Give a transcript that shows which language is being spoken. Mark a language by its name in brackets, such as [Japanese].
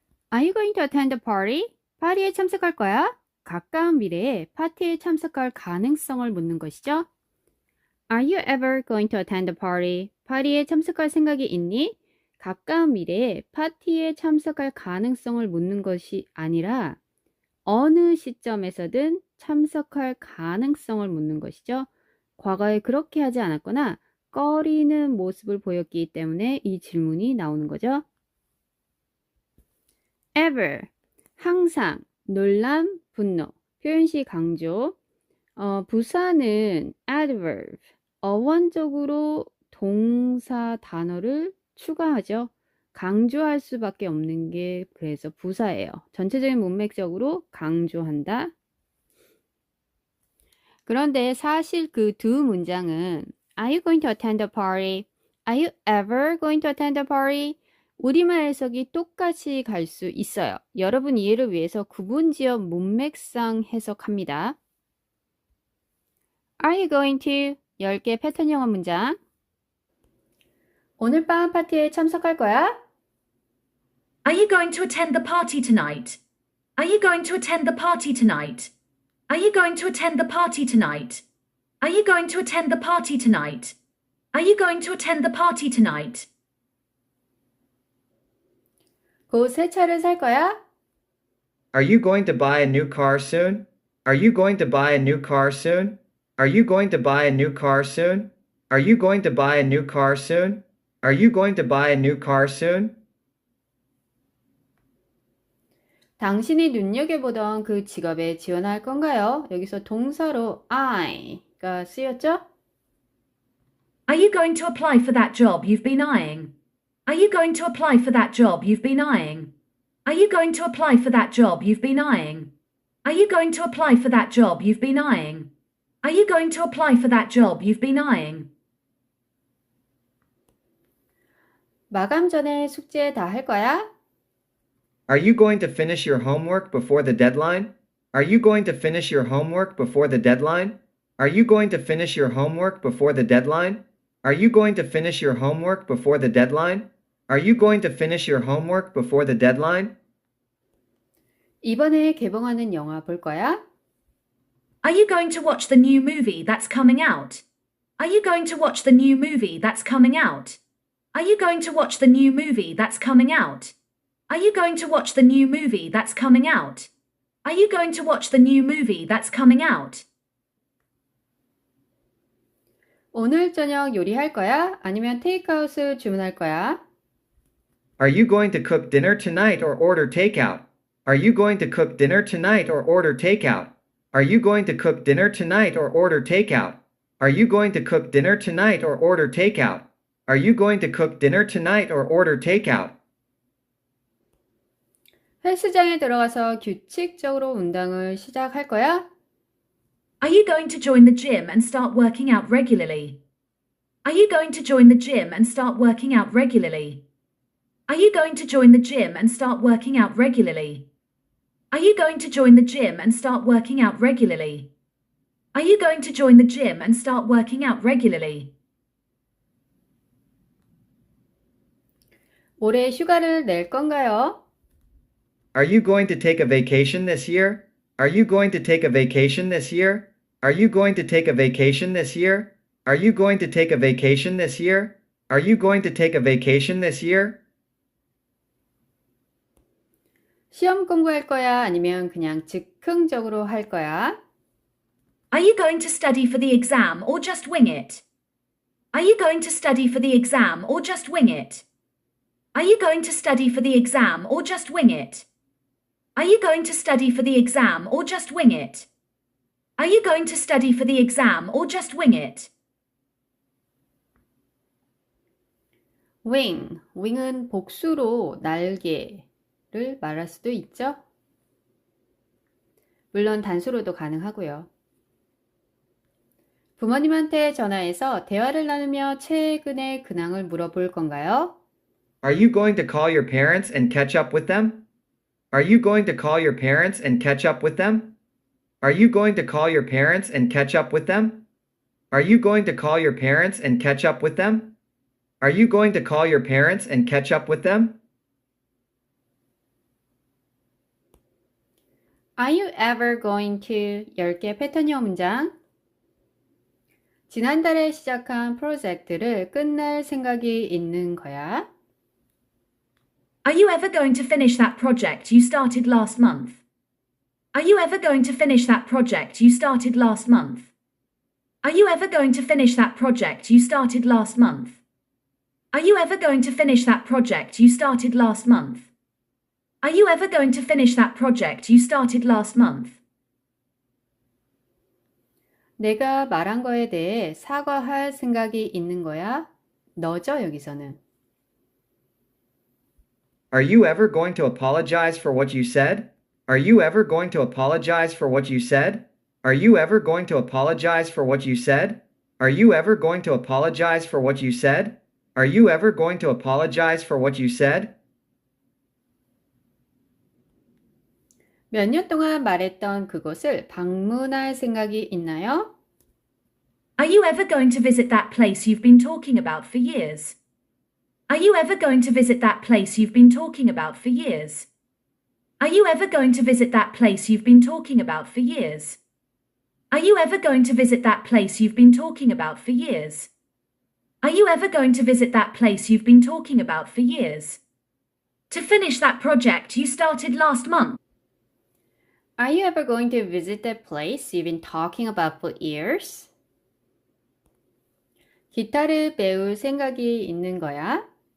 [English] Are you going to attend the party? [Korean] 파티에 참석할 거야? 가까운 미래에 파티에 참석할 가능성을 묻는 것이죠. [English] Are you ever going to attend the party? [Korean] 파티에 참석할 생각이 있니? 가까운 미래에 파티에 참석할 가능성을 묻는 것이 아니라 어느 시점에서든 참석할 가능성을 묻는 것이죠. 과거에 그렇게 하지 않았거나 꺼리는 모습을 보였기 때문에 이 질문이 나오는 거죠. ever, 항상, 놀람, 분노, 표현시 강조. 부사는 adverb, 어원적으로 동사 단어를 추가하죠. 강조할 수밖에 없는 게 그래서 부사예요. 전체적인 문맥적으로 강조한다. 그런데 사실 그 두 문장은 [English] Are you going to attend the party? Are you ever going to attend the party? [Korean] 우리말 해석이 똑같이 갈 수 있어요. 여러분 이해를 위해서 구분지어 문맥상 해석합니다. [English] Are you going to? [Korean] 10개 패턴 영어 문장. 오늘 밤 파티에 참석할 거야? [English] Are you going to attend the party tonight? Are you going to attend the party tonight? Are you going to attend the party tonight? Are you going to attend the party tonight? Are you going to attend the party tonight? [Korean] 곧 새 차를 살 거야? [English] Are you going to buy a new car soon? Are you going to buy a new car soon? Are you going to buy a new car soon? Are you going to buy a new car soon? Are you going to buy a new car soon? [Korean] 당신이 눈여겨보던 그 직업에 지원할 건가요? 여기서 동사로 I가 쓰였죠? [English] Are you going to apply for that job you've been eyeing? Are you going to apply for that job you've been eyeing? Are you going to apply for that job you've been eyeing? Are you going to apply for that job you've been eyeing? Are you going to apply for that job you've been eyeing? [Korean] 마감 전에 숙제 다 할 거야? [English] Are you going to finish your homework before the deadline? Are you going to finish your homework before the deadline? Are you going to finish your homework before the deadline? Are you going to finish your homework before the deadline? Are you going to finish your homework before the deadline? [Korean] 이번에 개봉하는 영화 볼 거야? [English] Are you going to watch the new movie that's coming out? Are you going to watch the new movie that's coming out? Are you going to watch the new movie that's coming out? Are you going to watch the new movie that's coming out? Are you going to watch the new movie that's coming out? [Korean] 오늘 저녁 요리할 거야? 아니면 테이크아웃을 주문할 거야? [English] Are you going to cook dinner tonight or order takeout? Are you going to cook dinner tonight or order takeout? Are you going to cook dinner tonight or order takeout? Are you going to cook dinner tonight or order takeout? Are you going to cook dinner tonight or order takeout? [Korean] 헬스장에 들어가서 규칙적으로 운동을 시작할 거야? [English] Are you going to join the gym and start working out regularly? Are you going to join the gym and start working out regularly? Are you going to join the gym and start working out regularly? Are you going to join the gym and start working out regularly? Are you going to join the gym and start working out regularly? [Korean] 올해 휴가를 낼 건가요? [English] Are you going to take a vacation this year? Are you going to take a vacation this year? Are you going to take a vacation this year? Are you going to take a vacation this year? Are you going to take a vacation this year? [Korean] 시험 공부할 거야? 아니면 그냥 즉흥적으로 할 거야? [English] Are you going to study for the exam or just wing it? Are you going to study for the exam or just wing it? Are you going to study for the exam or just wing it? Are you going to study for the exam or just wing it? Are you going to study for the exam or just wing it? [Korean] wing, wing은 복수로 날개를 말할 수도 있죠. 물론 단수로도 가능하고요. 부모님한테 전화해서 대화를 나누며 최근의 근황을 물어볼 건가요? Are you going to call your parents and catch up with them? Are you going to call your parents and catch up with them? Are you going to call your parents and catch up with them? Are you going to call your parents and catch up with them? Are you going to call your parents and catch up with them? [English] Are you ever going to [Korean] 10개 패턴 영어 문장. 지난달에 시작한 프로젝트를 끝낼 생각이 있는 거야? [English] Are you ever going to finish that project you started last month? Are you ever going to finish that project you started last month? Are you ever going to finish that project you started last month? Are you ever going to finish that project you started last month? Are you ever going to finish that project you started last month? [Korean] 내가 말한 거에 대해 사과할 생각이 있는 거야? 너죠, 여기서는. [English] Are you ever going to apologize for what you said? Are you ever going to apologize for what you said? Are you ever going to apologize for what you said? Are you ever going to apologize for what you said? Are you ever going to apologize for what you said? [Korean] 몇 년 동안 말했던 그곳을 방문할 생각이 있나요? [English] Are you ever going to visit that place you've been talking about for years? Are you ever going to visit that place you've been talking about for years? Are you ever going to visit that place you've been talking about for years? Are you ever going to visit that place you've been talking about for years? Are you ever going to visit that place you've been talking about for years? To finish that project you started last month. Are you ever going to visit that place you've been talking about for years? [Korean] 기타를 배울 생각이 있는 거야?